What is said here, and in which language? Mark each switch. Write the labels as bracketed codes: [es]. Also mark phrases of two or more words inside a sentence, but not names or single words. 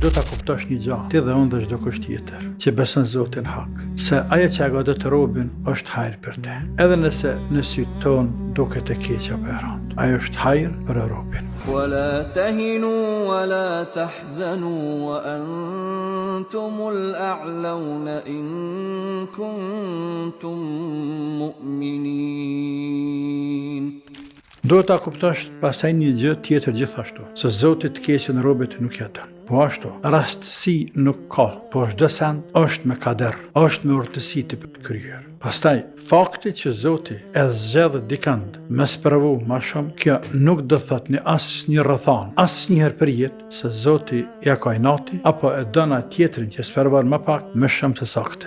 [sq] do ta kuptosh një gjë, ti dhe unë dhe çdo kush tjetër që beson Zotin hak, se ajo që agodit robin është hajër për te. Edhe nëse në sytë tonë duket e keq apo e rëndë, ajo është hajër për robin. [ar] ولا تهنوا ولا تحزنوا وأنتم الأعلون إن كنتم مؤمنين. [sq] Do ta kuptosh pastaj një gjë tjetër gjithashtu, se Zoti të keqen robit nuk ja dën. Po ashtu, rastësi nuk ka, por çdo send është me kader, është me urtësi të kryer. Pastaj, fakti që Zoti e zgjedh dikand me spravu më shumë, kjo nuk do thot në asnjë rrethon, asnjëherë për jetë se Zoti ja ka inati apo e don atë tjetrin që sferovan më pak më shumë se saktë.